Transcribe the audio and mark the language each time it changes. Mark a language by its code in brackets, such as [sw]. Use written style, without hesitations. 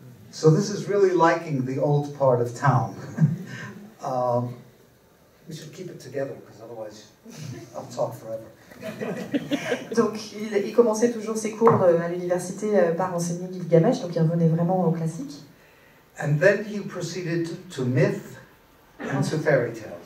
[en] So this is really liking the old part of town. We should keep it together, because otherwise I'll talk forever. [fr] Donc il commençait toujours ses cours à l'université par enseigner Gilgamesh, donc il revenait vraiment au classique. [en] And then he proceeded to myth and to fairy tales.